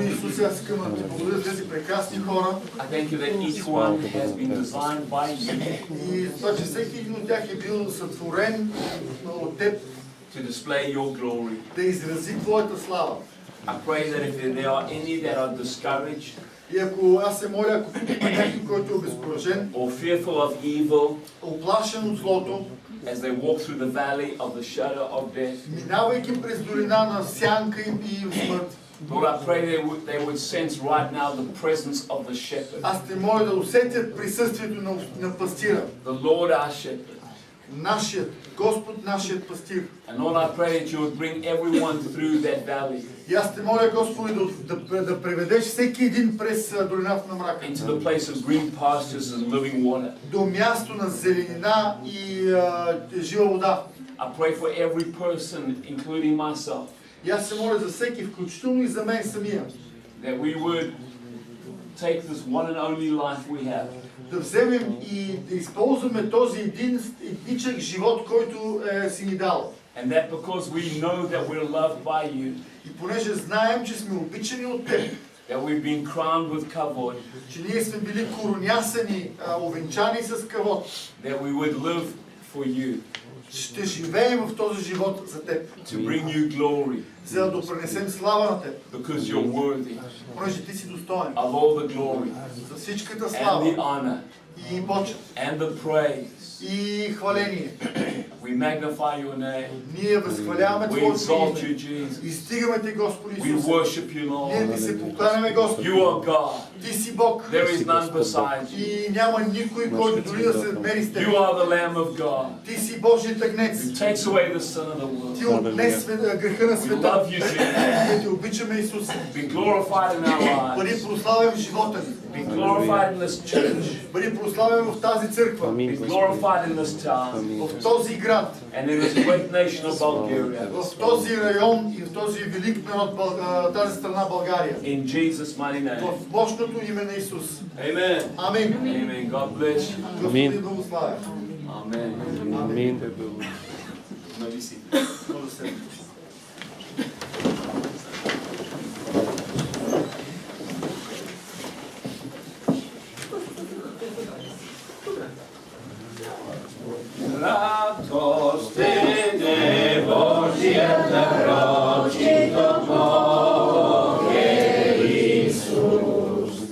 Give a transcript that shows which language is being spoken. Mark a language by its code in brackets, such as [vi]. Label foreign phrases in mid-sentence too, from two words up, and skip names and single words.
[en] people. [bg] Исусе, аз искам да ти благодаря за тези прекрасни хора [en] I thank you that each one has been designed by you [bg] и за това, че всеки един от тях е бил сътворен от Теб [en] to display your glory. [bg] да изрази Твоята слава. [en] I pray that if there are any that are discouraged [bg] И ако аз се моля, ако има някой, който е обезкуражен, [en] or fearful of evil [bg] оплашен от злото, [en] as they walk through the valley of the shadow of death, [bg] минавайки през долина на сянка и смърт, [en] Lord, I pray they would sense right now the presence of the shepherd, [bg] аз те моля да усетят присъствието на пастира. [en] the Lord our shepherd. [bg] Нашият, Господ, нашият пастир. [en] And Lord, I pray that you would bring everyone through that valley [bg] И аз те моля, Господи, да преведеш всеки един през долината на мрака. [en] into the place of green pastures and living water. [bg] До място на зеленина и жива вода. [en] I pray for every person, including myself, [bg] И аз се моля за всеки, включително и за мен самия, [en] that we would take this one and only life we have [bg] да вземем и да използваме този единичък живот, който си ни дал. [en] And that because we know that we're loved by you, [bg] И понеже знаем, че сме обичани от Теб, [en] that we've been crowned with kavod, [bg] че ние сме били коронясани, овенчани с кавод, [en] that we would live for you, [bg] ще живеем в този живот за Теб, [en] to bring you glory, [bg] за да допренесем слава на Теб, [en] because you're worthy [bg] понеже Ти си достоен [en] of all the glory [bg] за всичката [en] and the [bg] слава [en] honor [bg] и почет [en] and the praise. [bg] и хваление. [en] We magnify your name. [bg] Ние възхваляваме [en] We [bg] Твоето [en] exalt you, [bg] име. [en] Jesus. [bg] Издигаме Те, Господи [en] We [bg] Исусе. [en] worship you, [bg] Ние [en] Lord. [bg] Ти се покланяме, Господи. [en] You are God. [bg] Ти си Бог. [en] There is none beside you. [bg] И няма никой, който дори да се мери с Теб. [en] You are the Lamb of God [bg] Ти си Божият агнец. [en] who takes away the sin of the [bg] Ти [en] world. [bg] отнес греха на [en] We [bg] света. [en] love you, Jesus. [bg] Ние Те обичаме, Исусе. [en] Be glorified in our [bg] Бъди [en] lives. [bg] прославен в живота ни. [en] Be glorified in this church. [bg] Бъди прославен в тази църква, [en] Be glorified in this town. [bg] в този град, [en] And in this great nation of Bulgaria. [bg] в този район и в този велик народ, тази страна България. [en] In Jesus' mighty name. [bg] В мощното име на Исус. [en] Amen. [bg] Амин. [en] Amen. God bless you. [bg] Господи благославя. [en] Amen. [bg] Амин. [en] Maybe see. [bg] Може да седнете. Радостине Божия народ, чито Бог е Исус.